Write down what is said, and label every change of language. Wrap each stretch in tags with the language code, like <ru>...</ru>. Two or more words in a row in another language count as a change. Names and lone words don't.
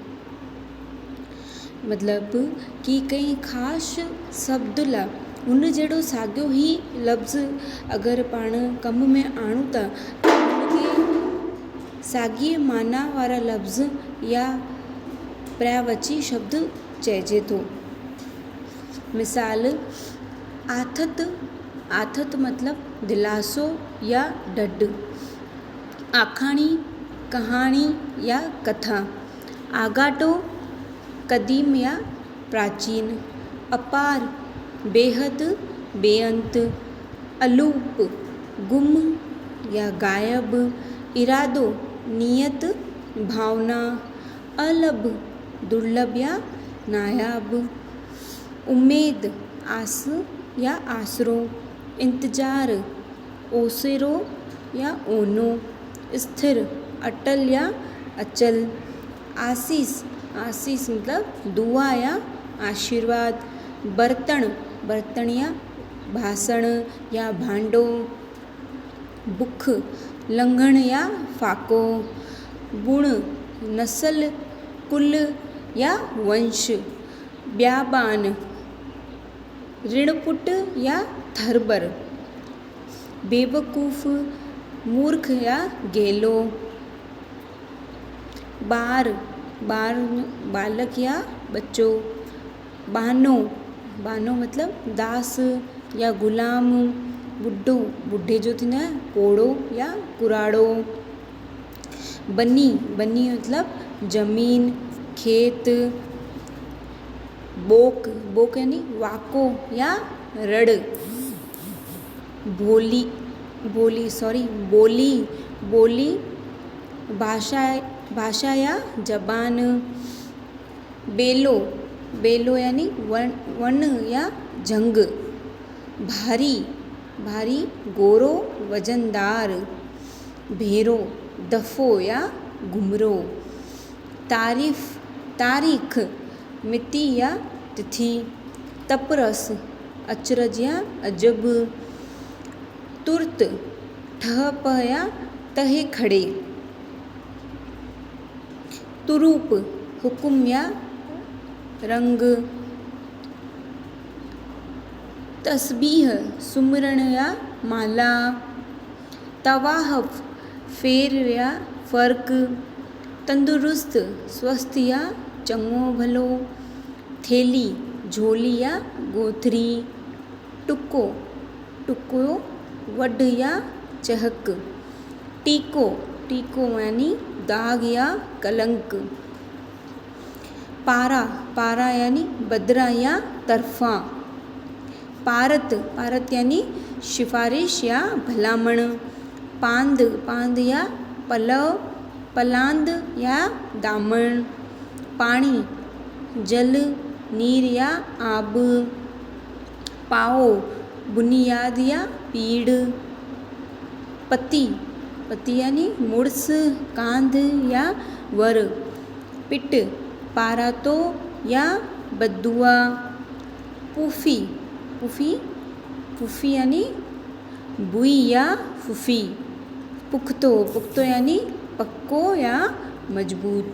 <sd>मतलब कि कंहिं ख़ासि शब्द लाइ उन जहिड़ो साॻियो ई लफ़्ज़ अगरि पाण कम में आणूं था त उनखे साॻिए माना वारा लफ़्ज़ या पर्यायवाची शब्द चइजे थो। मिसाल, आथत मतलब दिलासो या ढढ। आखाणी कहाणी या कथा। आगाटो क़दीम या प्राचीन। अपार बेहद बेअंत। अलूप गुम या गायब। इरादो नियत भावना। अलभ दुर्लभ या नायाब। उम्मीद आस या आसरो। इंतजार ओसेरो या ओनो। स्थिर अटल या अचल। आसीस मतलब दुआ या आशीर्वाद। बर्तन या भाषण या भांडो। बुख लंघण या फाको। गुण नस्ल कुल या वंश। ब्याबान ऋणपुट या थरबर। बेवकूफ़ मूर्ख या गेलो। बालक या बच्चो। बानो मतलब दास या गुलाम। बुढ़ो बुढ़े जो थींदो आहे कोड़ो या कुराड़ो। बनी मतलब ज़मीन खेत। बोक यानी वाको या रड़। बोली भाषा या जबान। बेलो यानी वन या जंग। भारी गोरो वजनदार। भेरो दफ़ो या घुमरो। तारीख़ मिति या तिथि। तपरस अचरज या अजब। तुर्त ठहप या तहे खड़े। तुरूप हुक्म या रंग। तस्बीह सुमरण या माला। तवाहफ़ फेर या फ़र्क। तंदुरुस्त स्वस्थ या चङो भलो। थेली झोली या गोथरी। टुको वढ या चहक। टीको यानी दाग या कलंक। पारा यानी बदरा या तरफ़ा। पारत यानी सिफारिश या भलामण। पांद या पलांद या दामण। पानी जल नीर या आब। पाओ बुनियाद या पीड़। पति यानी मुड़स कांध या वर। पिट पारातो या बदुआ। पुफी यानी बुई या फुफी। पुख्तो यानी पक्को या मजबूत।</sd>